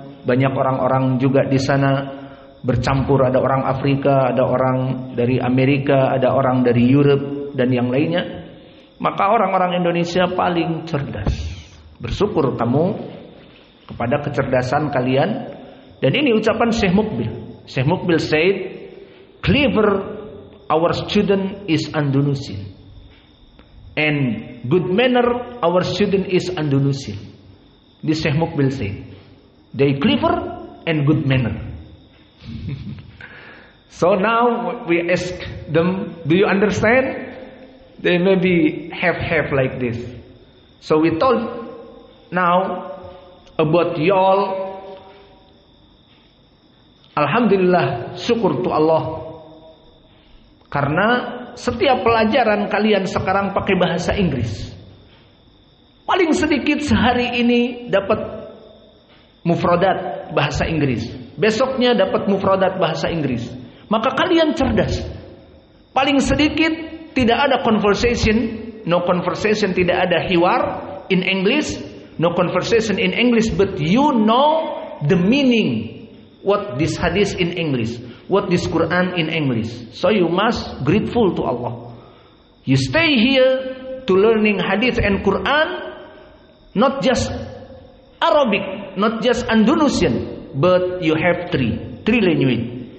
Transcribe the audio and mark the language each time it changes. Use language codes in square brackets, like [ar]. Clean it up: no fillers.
[id] Banyak orang-orang juga di sana bercampur, ada orang Afrika, ada orang dari Amerika, ada orang dari Europe dan yang lainnya. Maka orang-orang Indonesia paling cerdas. Bersyukur kamu kepada kecerdasan kalian. Dan ini ucapan Syekh Mukbil. [en] Syekh Mukbil said, clever our student is Andalusian, and good manner our student is Andalusian. This Syekh Mukbil said, they clever and good manner. So now we ask them, do you understand? They maybe have like this. So we told now about y'all. Alhamdulillah, syukur to Allah. [id] Karena setiap pelajaran kalian sekarang pakai bahasa Inggris. Paling sedikit sehari ini dapat mufradat bahasa Inggris, besoknya dapat mufradat bahasa Inggris. Maka kalian cerdas. Paling sedikit tidak ada conversation [en] no conversation, [id] tidak ada hiwar [en] in English, no conversation in English, but you know the meaning, what this hadith in English, what this Quran in English. So you must grateful to Allah. You stay here to learning hadith and Quran, not just Arabic, not just Indonesian, but you have three language.